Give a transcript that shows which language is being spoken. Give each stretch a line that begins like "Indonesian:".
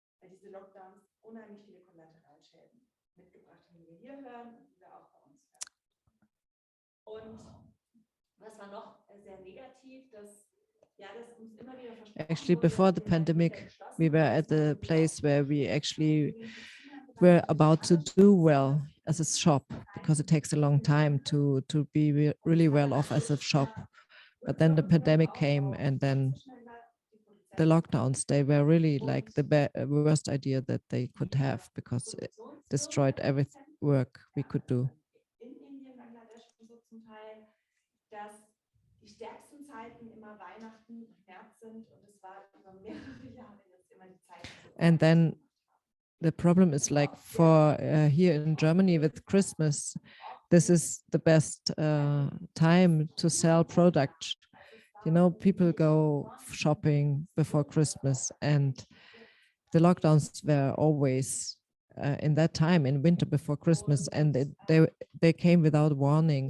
German: diese Lockdowns unheimlich viele Kollateralschäden mitgebracht haben, die wir hier hören und die wir auch bei uns hören. Und was war noch sehr negativ, dass uns immer wieder versprochen
English: actually before the pandemic, we were at the place where we actually were about to do well as a shop, because it takes a long time to be really well off as a shop. But then the pandemic came, and then the lockdowns, they were really like the worst idea that they could have, because it destroyed every work we could do.
German: In Indien, Bangladesch und so zum Teil, dass die stärksten Zeiten immer Weihnachten und März sind, und es war über mehrere Jahre jetzt immer die Zeit.
English: And then the problem is, like, for here in Germany with Christmas, this is the best time to sell product. You know, people go shopping before Christmas, and the lockdowns were always in that time, in winter before Christmas, and they came without warning.